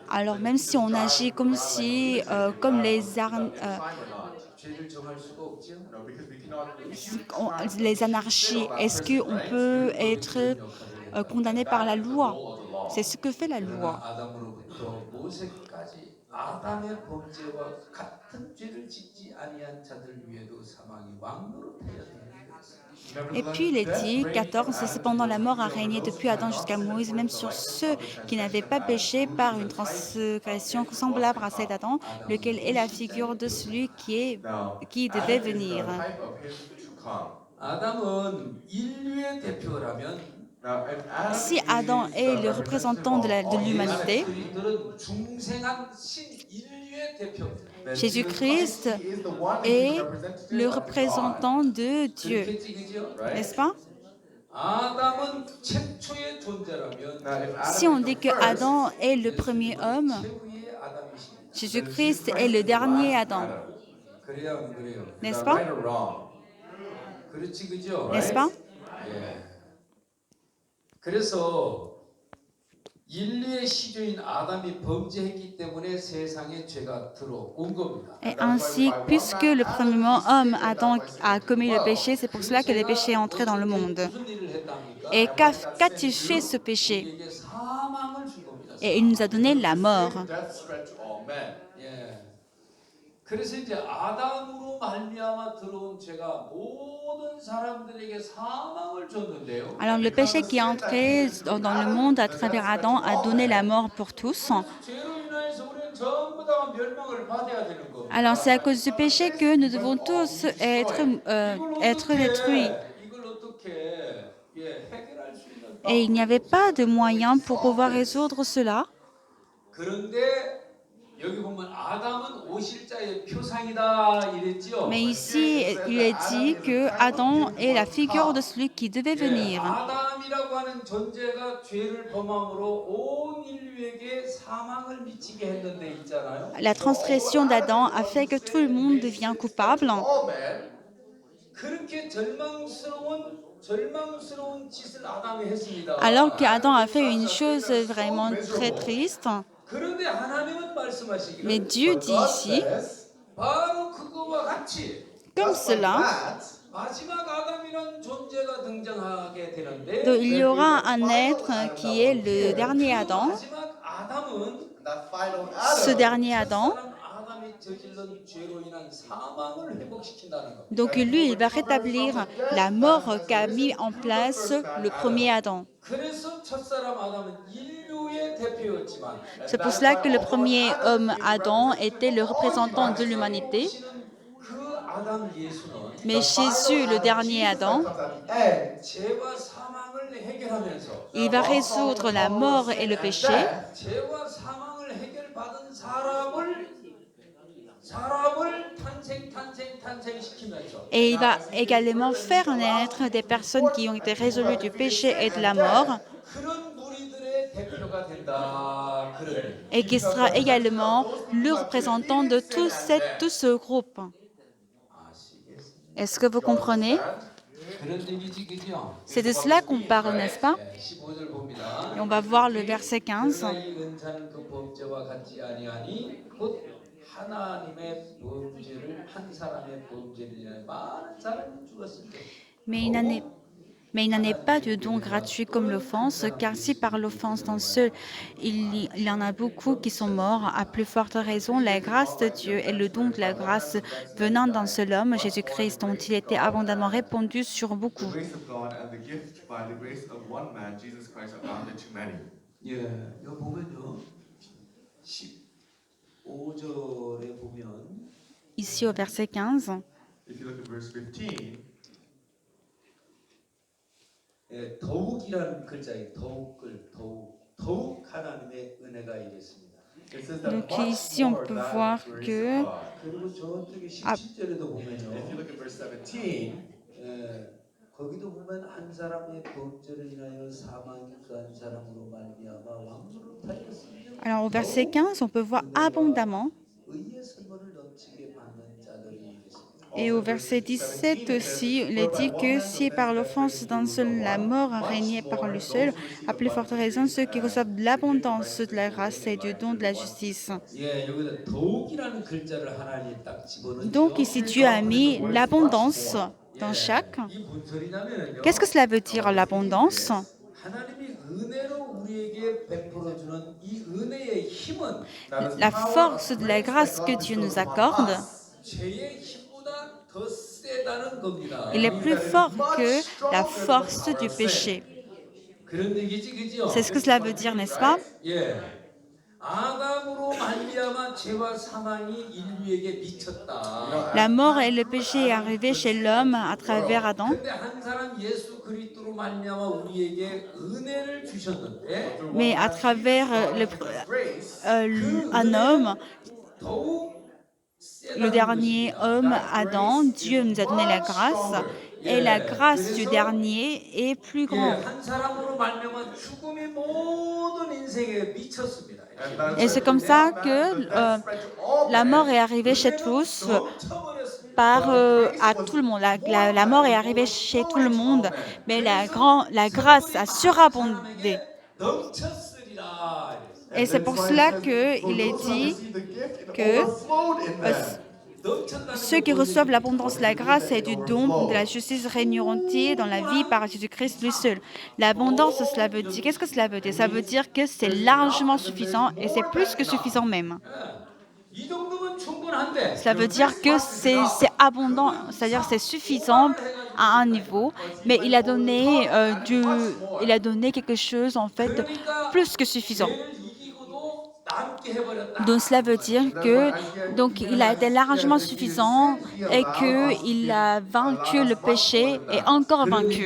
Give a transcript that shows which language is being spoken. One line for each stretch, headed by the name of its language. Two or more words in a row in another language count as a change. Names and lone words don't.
French: alors même si on agit comme si, comme
Korean: 죄를 정할 수가 없죠.
English: No, because we cannot
French: les anarchies, est-ce qu'on peut être condamné par la loi? C'est ce que fait la loi.
Korean: 그러나 아담으로부터 모세까지 아담의 범죄와 같은 죄를 짓지 아니한 자들 위에도 사망이 왕노릇하여
French: Et puis il est dit, 14, c'est cependant la mort a régné depuis Adam jusqu'à Moïse, même sur ceux qui n'avaient pas péché par une transgression semblable à celle d'Adam, lequel est la figure de celui qui devait venir.
English: type of him to come.
Korean: 아담은 인류의 대표라면
English: Now, if Adam
French: Si Adam est le représentant de l'humanité,
Korean: 그리스도인들은 중생한 신인류의 대표입니다.
English: then
French: Jésus-Christ
English: he is the one
French: est
English: who's representative
French: le
English: of God.
French: représentant de Dieu,
Korean: 그렇겠지, 그죠?
French: n'est-ce pas?
Korean: 아담은 최초의 존재라면
English: Now, if Adam
French: Si on
English: is
French: dit
English: the
French: que
English: first,
French: Adam est le premier homme,
Korean: 최후의 아담이십니다.
French: Jésus-Christ est le dernier Adam,
Korean: 그래야 안 그래요?
English: is
French: n'est-ce
English: that
French: pas?
English: right or wrong?
Korean: 그렇지, 그죠?
French: N'est-ce pas?
Korean: 예. 그래서 인류의 시조인 아담이 범죄했기 때문에 세상에 죄가 들어온 겁니다.
French: Et ainsi, puisque le premier homme, Adam, a commis le péché, c'est pour cela que le péché est entré dans le monde.
Korean: 무슨 일을 했답니까?
French: Et qu'a-t-il fait ce péché?
Korean: 우리에게 사망을 준 겁니다.
French: Et il nous a donné la mort.
English: Death spread to all men.
Korean: 예. 그래서 이제 아담으로 말미암아 들어온 죄가 모든 사람들에게 사망을 줬는데요.
French: Alors le péché qui est entré dans le monde à travers Adam a donné la mort pour tous.
Korean: 죄로 인해서 우리는 전부 다 멸망을 받아야 되는 겁니다.
French: Alors c'est à cause du péché que nous devons tous être détruits.
Korean: 이걸 어떻게 해결할 수 있는
French: Et il n'y avait pas de moyen pour pouvoir résoudre cela.
Korean: 그런데 여기 보면 아담은 오실자의 표상이다 이랬지요.
French: Mais ici, il est dit que Adam est la figure de celui qui devait venir.
Korean: 아담이라고 하는 존재가 죄를 범함으로 온 인류에게 사망을 미치게 했는데 있잖아요.
French: La transgression d'Adam a fait que tout le monde devient coupable.
English: All men,
Korean: 그렇게 절망스러운 짓을 아담이 했습니다.
French: Alors qu'Adam a fait une chose vraiment très triste.
Korean: 그런데 하나님은 말씀하시기를
French: Mais Dieu dit ici,
English: says,
Korean: 바로 그거와 같이
French: comme cela,
English: that
Korean: 마지막 아담이라는 존재가 등장하게 되는데
French: donc il y aura un être qui est le dernier Adam.
Korean: 마지막 아담은
English: that final
French: Ce
English: Adam,
French: dernier Adam,
Korean: 첫사람 아담이 저질른 죄로 인한 사망을 회복시킨다는 겁니다.
French: donc lui, il va rétablir la mort qu'a mis en place le premier Adam.
Korean: 그래서 첫사람 아담은 인류의 대표였지만
French: C'est pour cela que le premier homme, Adam, était le représentant de l'humanité.
Korean: 그 아담 예수는
French: Mais Jésus, le dernier Adam,
English: comes at the end,
Korean: 죄와 사망을
French: Il va
English: while
French: résoudre
English: solving the
French: la
English: problem of
French: mort et
English: sin
French: le
English: and
French: péché.
English: death,
Korean: 죄와 사망을 해결받은 사람을 탄생시키면서
French: Et il
English: now
French: va
English: as he gives
French: également
English: birth and he
French: faire
English: allows
French: naître des
English: people to be
French: personnes qui
English: born
French: ont été
English: and people who
French: résolues
English: have
French: du
English: defeated
French: péché
English: sin
French: et de la
English: and
French: mort,
English: death,
Korean: 그런 무리들의 대표가 된다. 그런 얘기.
French: et
English: he
French: qui
English: becomes
French: sera
English: representative of
French: également
English: those people
French: le
English: who have
French: représentant
English: defeated
French: de
English: sin and
French: tout
English: death.
French: ce groupe.
Korean: 아시겠습니까?
French: Est-ce que vous
English: You
French: comprenez?
English: understand?
Korean: 그런 얘기지 그죠?
French: C'est
English: This
French: de
English: is what
French: cela
English: this
French: qu'on
English: means,
French: parle, n'est-ce
English: right?
French: pas?
Korean: 15절 봅니다.
French: Et on va voir le verset 15.
Korean: 그러나 이 은사는 그 범죄와 같지 아니하니 곧 하나님의 범죄를 한 사람의 범죄를 인하여 많은 사람이 죽었을 때
French: Mais il n'en est pas de don gratuit comme l'offense, car si par l'offense d'un seul, il y en a beaucoup qui sont morts, à plus forte raison, la grâce de Dieu et le don de la grâce venant d'un seul homme, Jésus-Christ, dont il était abondamment répandu sur
English: The
French: beaucoup.
English: grace of God and the gift by the grace of one man, Jesus Christ, abounded to many.
Korean: 예, 이거 보면요. 15절에 보면
French: Ici au verset 15,
English: If you look at verse 15,
Korean: 예, 더욱이라는 글자에 더욱 하나님의 은혜가 이랬습니다.
English: it says that
French: donc
English: much
French: ici on
English: more
French: peut
English: than
French: voir
English: the grace
French: que
English: of God.
Korean: 그리고 저쪽에 아. 17절에도
English: If you
Korean: 보면요.
English: look at verse 17,
Korean: 거기도 보면 한 사람의 범죄를 인하여 사망이 그 한 사람으로 말미암아 왕노릇 하였으며
French: alors au verset 15, on peut voir abondamment.
Korean: 의의 선물을 넘치게 받는 자들이 있습니다.
French: Et au verset 17 aussi, il est dit que si par l'offense d'un seul la mort a régné par lui seul, à plus forte raison ceux qui reçoivent de l'abondance de la grâce et du don de la justice.
Korean: 예, 여기다 더욱이라는 글자를 하나님 딱 집어넣죠.
French: Donc ici Dieu a mis l'abondance dans chaque.
Korean: 이 무슨 소리냐면요.
French: Qu'est-ce que cela veut dire l'abondance?
Korean: 하나님이 은혜로 우리에게 베풀어 주는 이 은혜의 힘은
French: La force de la grâce que Dieu nous accorde,
Korean: 죄의 힘보다 더 세다는 겁니다.
French: il est plus fort que la force du péché.
Korean: 그런 얘기지, 그죠?
French: C'est ce que cela veut dire, n'est-ce pas?
Korean: 예. 아담으로 말미암아 죄와 사망이 인류에게 미쳤다.
French: La mort et le péché est arrivé chez l'homme à travers Adam,
Korean: 근데 한 사람 예수 그리스도로 말미암아 우리에게 은혜를 주셨는데
French: mais à travers
English: grace,
French: un homme,
Korean: 더욱
French: le dernier homme, Adam, Dieu nous a donné la grâce, et la grâce du dernier est plus grande.
Korean: 한 사람으로 말미암아 죽음이 모든 인생에 미쳤습니다.
English: and that
French: Et
English: is
French: c'est comme ça
English: one
French: que
English: man, that spread to all
French: la
English: men.
French: mort est arrivée chez tous,
Korean: 넘쳐버렸습니다.
French: par à tout le monde. La mort est arrivée chez tout le monde, mais la grâce a surabondé.
Korean: 넘쳤으리라.
French: Et c'est pour cela qu'il est dit que ceux qui reçoivent l'abondance de la grâce et du don de la justice régneront-ils dans la vie par Jésus-Christ lui seul. L'abondance, cela veut dire, qu'est-ce que cela veut dire? Ça veut dire que c'est largement suffisant et c'est plus que suffisant même.
Korean: 이 정도면 충분한데
French: Cela veut dire que c'est abondant, c'est-à-dire c'est suffisant à un niveau, mais il a donné quelque chose en fait plus que suffisant.
Korean: 죄를 이기고도 남게 해버렸다.
French: Donc cela veut dire que donc il a été largement suffisant et que il a vaincu le péché et encore vaincu.